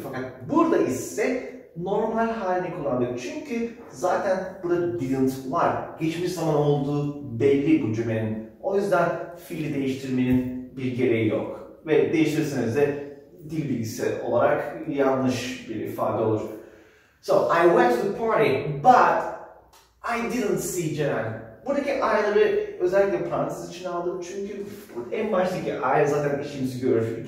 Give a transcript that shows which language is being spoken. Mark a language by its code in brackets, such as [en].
[tr] Fakat burada ise normal halini kullandık. Çünkü zaten burada didn't var. Geçmiş zaman olduğu belli bu cümlenin. O yüzden fiili değiştirmenin bir gereği yok. Ve değiştirirseniz de dil bilgisi olarak yanlış bir ifade olur. [en] So, I went to the party, but I didn't see Ceren. [tr] Buradaki I'ları özellikle parantez içine aldım çünkü en baştaki I zaten işimizi görür.